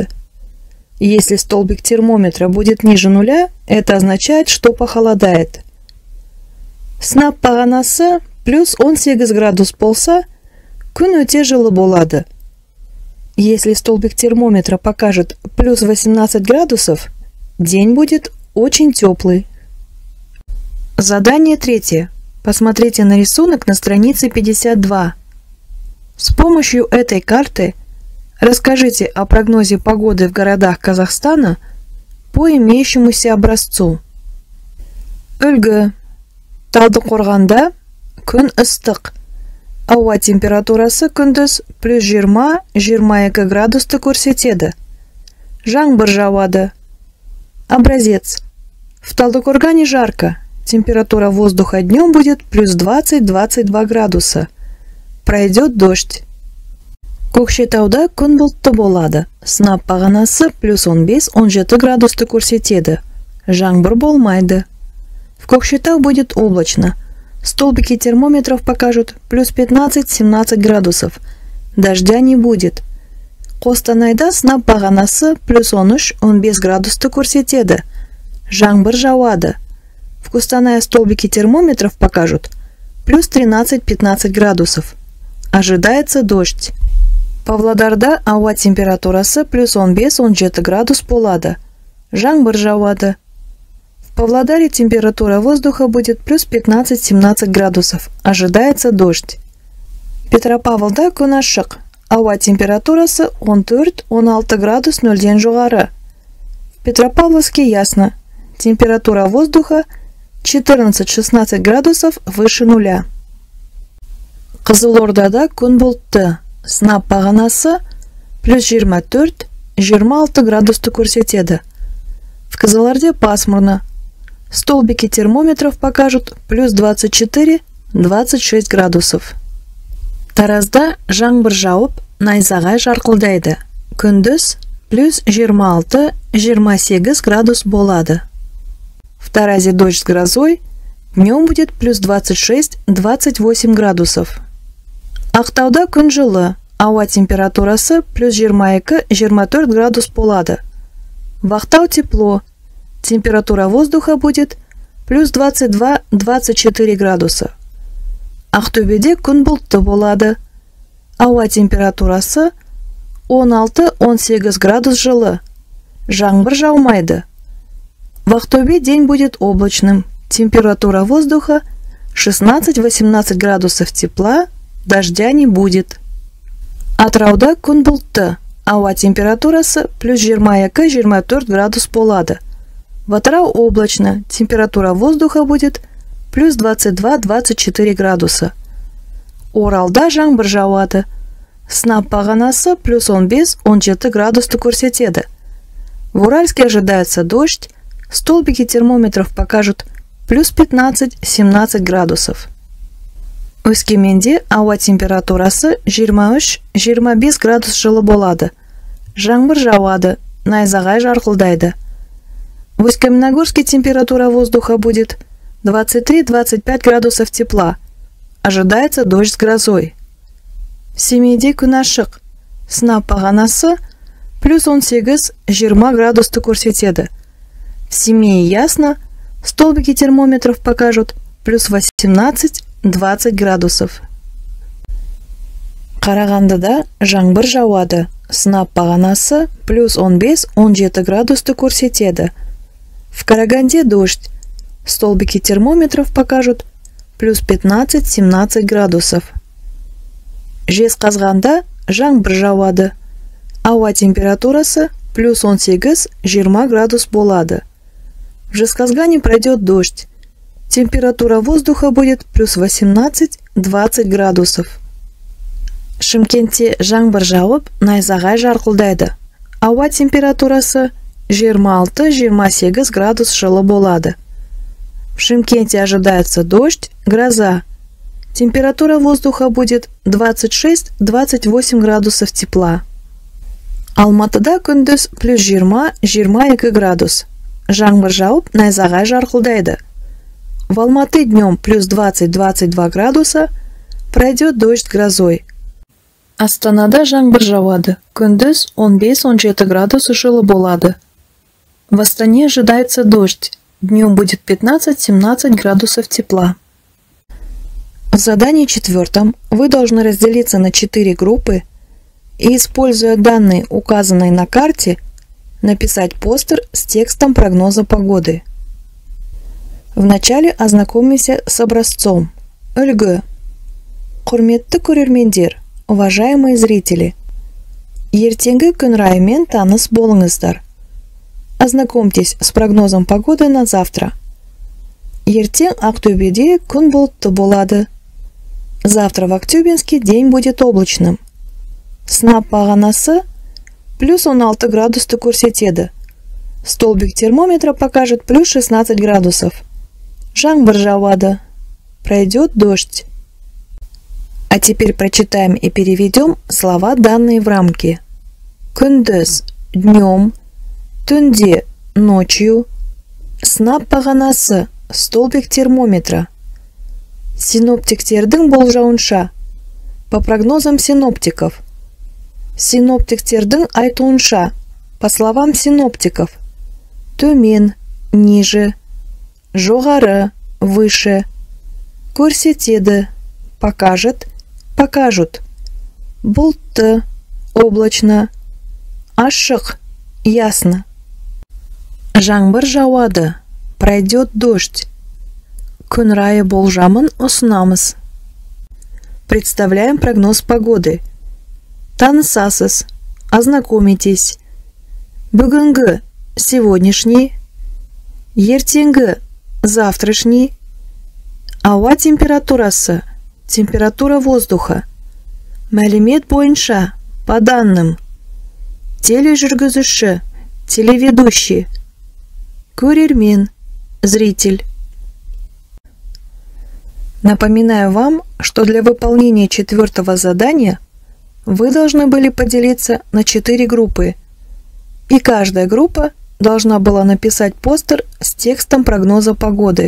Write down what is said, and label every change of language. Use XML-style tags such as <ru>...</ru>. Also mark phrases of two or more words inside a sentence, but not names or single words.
<ru>Если столбик термометра будет ниже 0, это означает, что похолодает.</ru> <kk>Сынап бағанасы плюс 18 градус болса, күн өте жылы болады.</kk> <ru>Если столбик термометра покажет плюс 18 градусов, день будет очень теплый. Задание 3. Посмотрите на рисунок на странице 52. С помощью этой карты расскажите о прогнозе погоды в городах Казахстана по имеющемуся образцу.</ru> <kk>Үлгі. Талдықорғанда күн ыстық. Ауа температурасы күндіз плюс 20-22 градусты көрсетеді. Жаңбыр жауады.</kk> <ru>Образец. В Талдыкоргане жарко. Температура воздуха днем будет плюс 20-22 градуса. Пройдет дождь.</ru> <kk>Көкшетауда күн бұлтты болады. Сынап бағанасы плюс 15-17 градусты көрсетеді. Жаңбыр болмайды.</kk> <ru>В Көкшетау будет облачно. Столбики термометров покажут плюс 15-17 градусов. Дождя не будет.</ru> <kk>Қостанайда сынап бағанасы плюс 13-15 градусты көрсетеді. Жаңбыр жауады.</kk> <ru>В Қостанае столбики термометров покажут плюс 13-15 градусов. Ожидается дождь.</ru> <kk>Павлодарда ауа температурасы плюс 15-17 градус болады. Жаңбыр жауады.</kk> <ru>В Павлодаре температура воздуха будет плюс 15-17 градусов. Ожидается дождь.</ru> <kk>Петропавлда күн ашық. Ауа температурасы 14-16 градус 0-ден жоғары.</kk> <ru>В Петропавловске ясно. Температура воздуха 14-16 градусов выше 0.</ru> <kk>Қызылордада күн бұлтты. Сынап бағанасы плюс 24-26 градусты көрсетеді.</kk> <ru>В Кызылорде пасмурно. Столбики термометров покажут плюс 24-26 градусов.</ru> <kk>Таразда жаңбыр жауып, найзағай жарқылдайды. Күндіз плюс 26-28 градус болады.</kk> <ru>В Таразе дождь с грозой, днем будет плюс 26-28 градусов.</ru> <kk>Ақтауда күн жылы, ауа температурасы плюс 22-24 градус болады.</kk> <ru>В Ақтау тепло, температура воздуха будет плюс 22-24 градуса.</ru> <kk>Ақтөбеде күн бұлтты болады. Ауа температурасы 16-18 градус жылы. Жаңбыр жаумайды.</kk> <ru>В Ақтөбе день будет облачным. Температура воздуха 16-18 градусов тепла, дождя не будет.</ru> <kk>Атырауда күн бұлтты. Ауа температурасы плюс 22-24 градус болады.</kk> <ru>В Атырау облачно. Температура воздуха будет плюс 22-24 градуса.</ru> <kk>Оралда жаңбыр жауады. Сынап бағанасы плюс 15-17 градусты көрсетеді.</kk> <ru>В Уральске ожидается дождь. Столбики термометров покажут плюс 15-17 градусов.</ru> <kk>Өскеменде ауа температурасы 23-25 градус жылы болады. Жаңбыр жауады, найзағай жарқылдайды.</kk> <ru>В Усть-Каменогорске температура воздуха будет 23-25 градусов тепла. Ожидается дождь с грозой.</ru> <kk>В Семейде күн ашық. Сынап бағанасы плюс 18-20 градусты көрсетеді.</kk> <ru>В Семее ясно. Столбики термометров покажут плюс 18-20 градусов.</ru> <kk>Қарағандыда жаңбыр жауады. Сынап бағанасы плюс 15-17 градусты көрсетеді.</kk> <ru>В Караганде дождь. Столбики термометров покажут плюс 15-17 градусов.</ru> <kk>Жезқазғанда жаңбыр жауады. Ауа температурасы плюс 18-20 градус болады.</kk> <ru>В Жезқазгане пройдет дождь. Температура воздуха будет плюс 18-20 градусов.</ru> <kk>Шымкентте жаңбыр жауып, найзағай жарқылдайды. Ауа температурасы 26-28 градус жылы болады.</kk> <ru>В Шымкенте ожидается дождь, гроза. Температура воздуха будет 26-28 градусов тепла.</ru> <kk>Алматыда күндіз плюс 20-22 градус. Жаңбыр жауып, найзағай жарқылдайды.</kk> <ru>В Алматы днем плюс 20-22 градуса, пройдет дождь грозой.</ru> <kk>Астанада жаңбыр жауады. Күндіз 15-17 градус жылы болады.</kk> <ru>В Астане ожидается дождь. Днем будет 15-17 градусов тепла. В задании 4 вы должны разделиться на 4 группы и, используя данные, указанные на карте, написать постер с текстом прогноза погоды. Вначале ознакомимся с образцом.</ru> <kk>Үлгі. Құрметті көрермендер,</kk> <ru>уважаемые зрители,</ru> <kk>ертеңгі күн райымен таныс болыңыздар.</kk> <ru>Ознакомьтесь с прогнозом погоды на завтра.</ru> <kk>Ертең Ақтөбеде күн бұлтты болады.</kk> <ru>Завтра в Актюбинске день будет облачным.</ru> <kk>Сынап бағанасы плюс 16 градусты көрсетеді.</kk> <ru>Столбик термометра покажет плюс 16 градусов.</ru> <kk>Жаңбыр жауады.</kk> <ru>Пройдет дождь. А теперь прочитаем и переведем слова, данные в рамке.</ru> <kk>Күндіз – днем, түнде – ночью, сынап бағанасы –</kk> <ru>столбик термометра.</ru> <kk>Синоптиктердің болжауынша.</kk> <ru>По прогнозам синоптиков.</ru> <kk>Синоптиктердің айтуынша.</kk> <ru>По словам синоптиков.</ru> <kk>Төмен, ниже, жоғары, выше.</kk> <ru>Көрсетеді, покажет, покажут.</ru> <kk>Бұлтты, облачно. Ашық, ясно. Жаңбыр жауады.</kk> <ru>Пройдет дождь.</ru> <kk>Күн райы болжамын ұсынамыз.</kk> <ru>Представляем прогноз погоды.</ru> <kk>Танысасыз, ознакомитесь. Бүгінгі – сегодняшний, ертеңгі – завтрашний. Ауа температурасы –</kk> <ru>температура воздуха.</ru> <kk>Мәлімет бойынша –</kk> <ru>по данным.</ru> <kk>Тележүргізуші – телеведущий. Көрермен –</kk> <ru>зритель. Напоминаю вам, что для выполнения 4 задания вы должны были поделиться на 4 группы, и каждая группа должна была написать постер с текстом прогноза погоды.</ru>